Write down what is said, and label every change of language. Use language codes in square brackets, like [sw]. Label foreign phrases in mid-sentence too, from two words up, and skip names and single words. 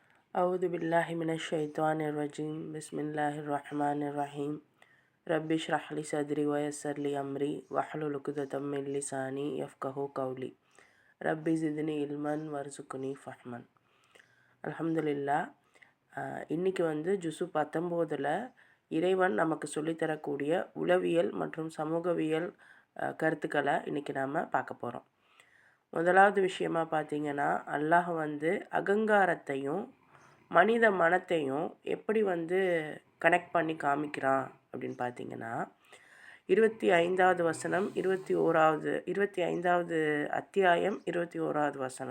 [ar] أعوذ بالله من الشيطان الرجيم بسم الله الرحمن الرحيم رب اشرح لي صدري ويسر لي أمري واحلل عقدة من لساني يفقهوا قولي رب زدني علما وارزقني فهما. الحمد لله. [ta] இன்னைக்கு ஜுசு 19 இறைவன் நமக்கு சொல்லித்தரக்கூடிய உளவியல் மற்றும் சமூகவியல் கருத்துக்களை இன்றைக்கி நாம் பார்க்க போகிறோம். முதலாவது விஷயமா பார்த்தீங்கன்னா, அல்லாஹ் அகங்காரத்தையும் மனித மனத்தையும் எப்படி கனெக்ட் பண்ணி காமிக்கிறான் அப்படின்னு பார்த்தீங்கன்னா, 25வது வசனம், 25வது அத்தியாயம் 21வது வசனம்.